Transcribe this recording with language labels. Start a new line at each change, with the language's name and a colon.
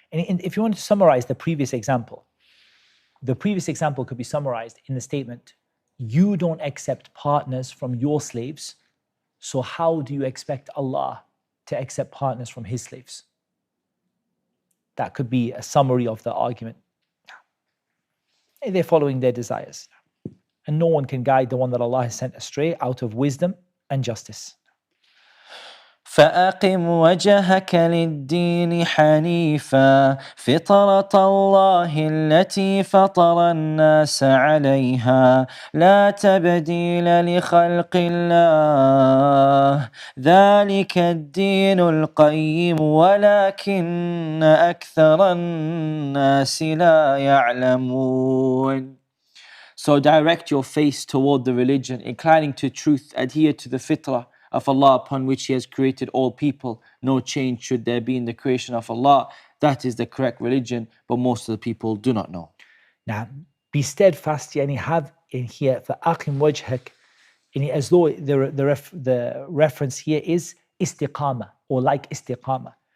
English: And if you want to summarize the previous example could be summarized in the statement, you don't accept partners from your slaves, so how do you expect Allah to accept partners from His slaves? That could be a summary of the argument. They're following their desires. And no one can guide the one that Allah has sent astray out of wisdom and justice.
Arabic: فأقم وجهك للدين حنيفا فطرة الله التي فطر الناس عليها لا تبديل لخلق الله ذلك الدين القيم ولكن أكثر الناس لا يعلمون.
English: So direct your face toward the religion, inclining to truth, adhere to the fitrah of Allah upon which He has created all people. No change should there be in the creation of Allah. that is the correct religion, but most of the people do not know. Now, be steadfast, yani have in here,
Arabic: فَأَقِمْ وَجْهَكَ,
English: yani as though the reference here is istiqama, or like istiqama.